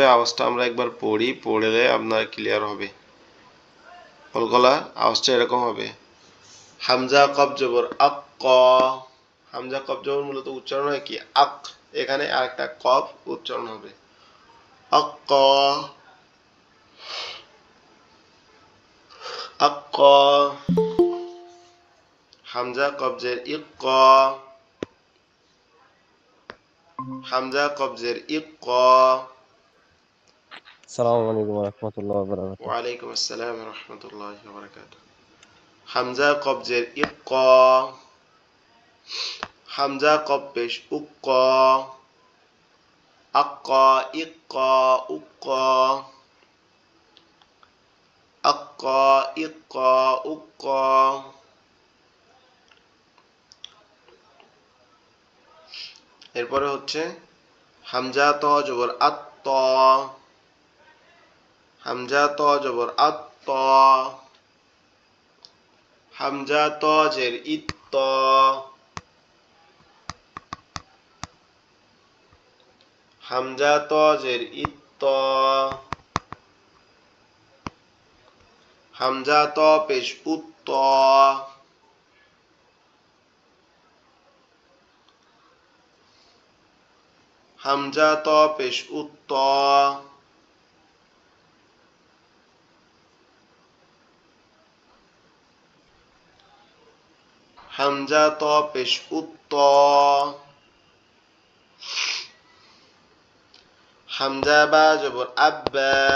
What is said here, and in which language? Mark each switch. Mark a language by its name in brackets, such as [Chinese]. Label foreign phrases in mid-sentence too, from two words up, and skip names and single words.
[Bangla] আওয়াজটা আমরা একবার পড়ি, পড়লে আপনার ক্লিয়ার হবে। কলকলা আওয়াজটা এরকম হবে: হামজা কফ জবর আক, ক। হামজা কফ জবর মূলত উচ্চারণ হয় কি? আক। এখানে আরেকটা কফ উচ্চারণ হবে, আক, ক, আক, ক। হামজা কবজের ইক, ক। হামজা কবজের ইক, ক। [Arabic] السلام عليكم ورحمة الله وبركاته. وعليكم السلام ورحمة الله وبركاته. [Bangla] হামজা কবজের ইক, ক। হামজা কব পেশ উক, ক। আক, ক, ইক, ক, উক, ক। আক, ক, ইক, ক, উক, ক। এরপরে হচ্ছে হামজা ত জবর আত, ত। হামজা ত জবর আত, ত। হামজা ত জের ইত, ত। হামজা ত জের ইত, ত, হামজা ত পেশ উত্ত, হামজা ত পেশ উত্ত, হামজা ত পেশ উত্ত, হামজা বা জবর আব্বা,